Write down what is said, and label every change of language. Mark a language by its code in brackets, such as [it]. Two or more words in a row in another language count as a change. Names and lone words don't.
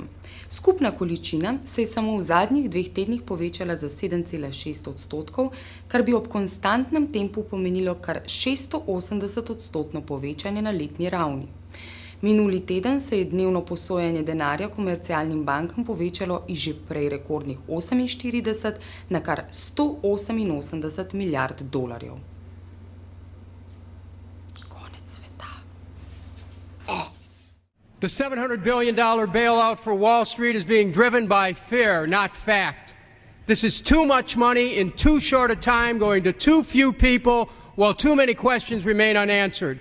[sl] Skupna količina se je samo v zadnjih 2 tednih povečala za 7,6%, kar bi ob konstantnem tempu pomenilo kar 680% povečanje na letni ravni. Minuli teden se je dnevno posojanje denarja komercialnim bankam povečalo iz že prej rekordnih 48 na kar $188 milijard. [en] The $700 billion bailout for Wall Street is being driven by fear, not fact. This is too much money in too short a time going to too few people while too many questions remain unanswered.